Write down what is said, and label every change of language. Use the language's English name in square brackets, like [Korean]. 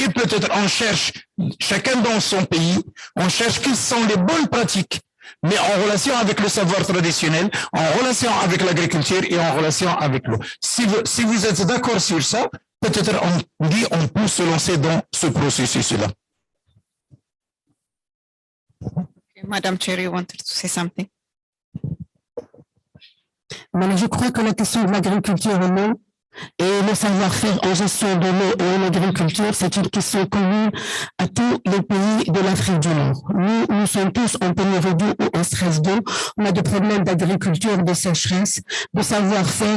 [French] Et peut-être on cherche, chacun dans son pays, on cherche quelles sont les bonnes pratiques, mais en relation avec le savoir traditionnel, en relation avec l'agriculture et en relation avec l'eau. Si vous êtes d'accord sur ça, peut-être on peut se lancer dans ce processus-là. [English] Madam Chair, you wanted to say something? [French] Mais je crois que la question de l'agriculture et l'eau et le savoir-faire en gestion de l'eau et en agriculture, c'est une question commune à tous les pays de l'Afrique du Nord. Nous sommes tous en pénurie d'eau ou en stress d'eau. On a des problèmes d'agriculture, de sécheresse, de savoir-faire.